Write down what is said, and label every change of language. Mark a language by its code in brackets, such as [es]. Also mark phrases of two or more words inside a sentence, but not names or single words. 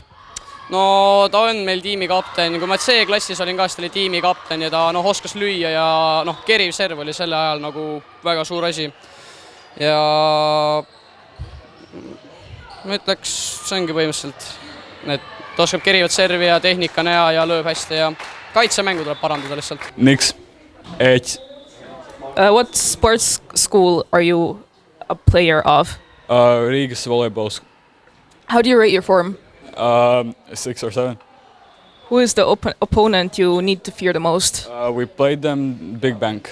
[et] No ta on meil tiimikapten, kui ma C-klassis olin ka, siis ta oli tiimikapten ja ta oskas lüüa ja keriv serv oli selle ajal nagu väga suur asi. Ja ma ütleks, see ongi põhimõtteliselt, et ta oskab kerivat servi ja tehnika on hea ja lööb hästi ja kaitsemängu tuleb parandada lihtsalt. Miks? [en] What sports school are you a player of? Riigas volleyball. How do you rate your form? 6 or 7. Who is the opponent you need to fear the most? We played them Big Bank.